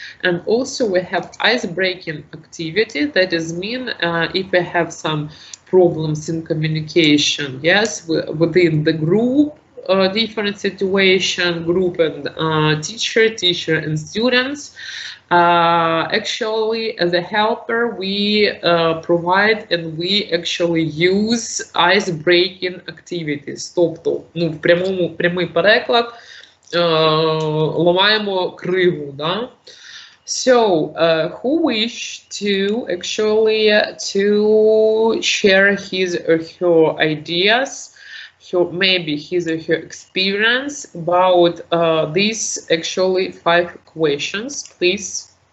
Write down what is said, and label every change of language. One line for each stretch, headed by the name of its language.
English: And also we have ice-breaking activity, that is mean if we have some problems in communication, yes, within the group, different situation, group and teacher and students. Actually, as a helper, we provide and we actually use ice-breaking activities.
Ukrainian: Тобто, ну, прямий переклад, ламаємо криву, да?
English: So, who wish to actually to share his or her ideas, maybe his or her experience about these actually 5 questions, please?